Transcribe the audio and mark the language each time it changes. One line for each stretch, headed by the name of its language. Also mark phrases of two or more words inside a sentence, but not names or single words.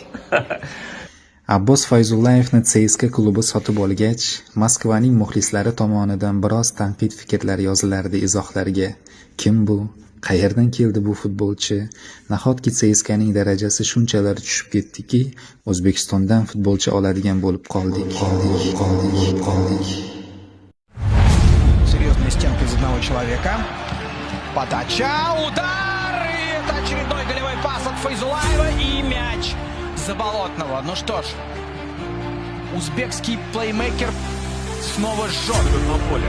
Uzbek: Abbos Fayzullayevni CSKA klubi sotib olgach, Moskvaning muxlislari tomonidan biroz tanqid fikrlar yozilardi izohlarga. Kim bu? Qayerdan keldi bu futbolchi? Nahotki CSKAning darajasi shunchalar tushib ketdiki, O'zbekistondan futbolchi oladigan bo'lib qoldik.
Russian: Серьезная стенка из одного человека. Подача, удар! И это очередной голевой пас от Файзулаева и мяч Заболотного. Ну что ж, узбекский плеймейкер снова сжег на поле.